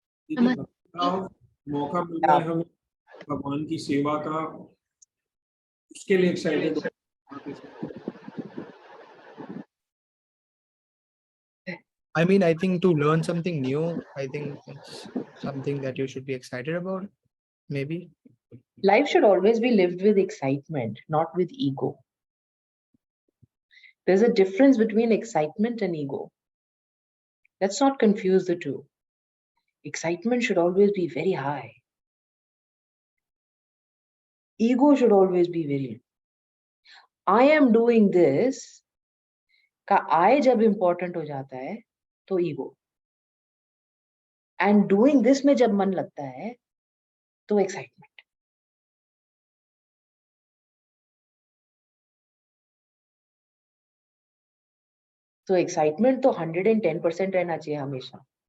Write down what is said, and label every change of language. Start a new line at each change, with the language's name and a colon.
Hindi: यदि मौका मिल रहा है हमें भगवान की सेवा का, उसके लिए एक्साइटेड हो।
English: I mean, I think to learn something new, I think it's something that you should be excited about, maybe. Life should always be lived with excitement, not with ego. There's a difference between excitement and ego. Let's not confuse the two. Excitement should always be very high. Ego should always be very low. I am doing this
Hindi: का
English: I
Hindi: जब
English: important
Hindi: हो जाता है तो
English: ego. And doing this
Hindi: में जब मन लगता है तो excitement. तो excitement तो 110% रहना चाहिए हमेशा.